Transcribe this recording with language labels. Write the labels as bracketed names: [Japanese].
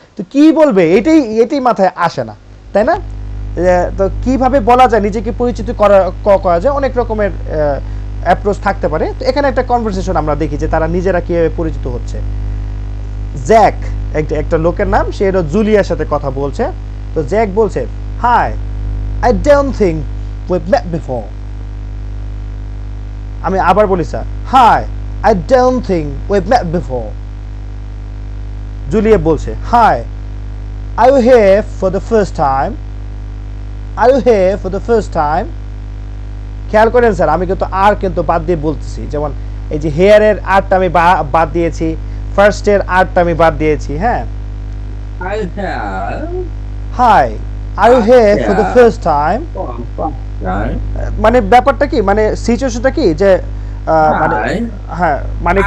[Bangla] তো কি বলবে এটাই মাথায় আসে না, তাই না? তো কিভাবে বলা যায়, নিজেকে পরিচিত করা যায়, অনেক রকমের অ্যাপ্রোচ থাকতে পারে। তো এখানে একটা কনভারসেশন আমরা দেখি যে তারা নিজেরা কিভাবে পরিচিত হচ্ছে। জ্যাক একটা লোকের নাম, সে হলো জুলিয়ার সাথে কথা বলছে। তো জ্যাক বলছে, [English] Hi, I don't think we've met before. [Bangla] আমি আবার বলি sir, [English] Hi, I don't think we've met before. [Bangla] Julia বলছে, [English] Hi, are you here for the first time? Are you here for the first time? [Bangla] খেয়াল করেন sir, আমি কিন্তু বাদ দিয়ে বলতেছি, যেমন এই যে হেয়ারের আরটা আমি বাদ দিয়েছি, ফার্স্টের আরটা আমি বাদ দিয়েছি। হ্যাঁ, [English] I have. Hi, are you here for the first time. [Bangla] মানে ব্যাপারটা কি, মানে সিচুয়েশনটা কি যে মানে হ্যাঁ মানে